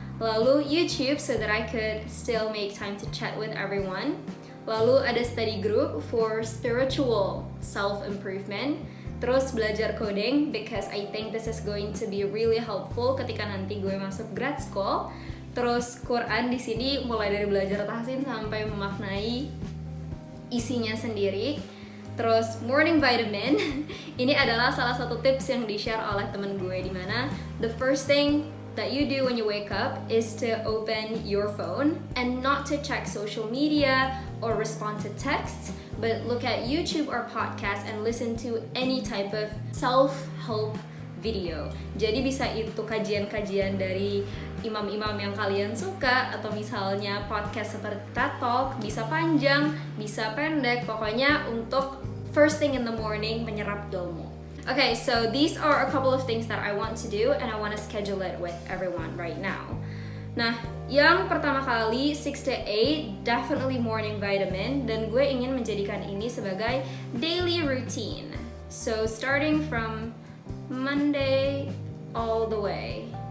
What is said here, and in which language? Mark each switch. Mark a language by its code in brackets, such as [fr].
[id] Lalu [en] YouTube so that I could still make time to chat with everyone. [id] Lalu ada [en] study group for spiritual self-improvement. [id] Terus belajar coding [en] because I think this is going to be really helpful [id] ketika nanti gue masuk grad school. Terus Quran di sini mulai dari belajar tahsin sampai memaknai isinya sendiri. Terus [en] morning vitamin [id] ini adalah salah satu tips yang di-share oleh temen gue, di mana [en] the first thing that you do when you wake up is to open your phone and not to check social media or respond to texts, but look at YouTube or podcasts and listen to any type of self-help video. [id] Jadi bisa itu kajian-kajian dari imam-imam yang kalian suka, atau misalnya podcast seperti TED Talk, bisa panjang, bisa pendek, pokoknya untuk [en] first thing in the morning [id] menyerap ilmu. [en] Okay, so these are a couple of things that I want to do and I want to schedule it with everyone right now. [id] Nah, yang pertama kali 6 to 8 [en] definitely morning vitamin, [id] dan gue ingin menjadikan ini sebagai daily routine. [en] So starting from Monday all the way.